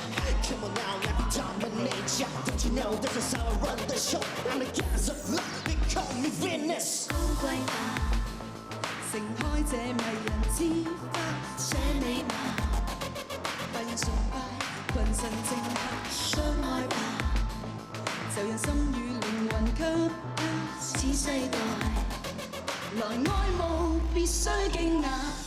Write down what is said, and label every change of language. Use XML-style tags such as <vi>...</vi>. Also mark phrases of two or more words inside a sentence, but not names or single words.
<en>Come on now, let me dominate ya. Don't you know this is how I run the show? I'm the goddess of love, they call me Venus.</en> <yue>高貴吧，盛開這迷人之花，寫你吧，百人崇拜，群臣靜下相愛吧，就讓心與靈魂給他，此世代來愛慕，必須驚訝。</yue>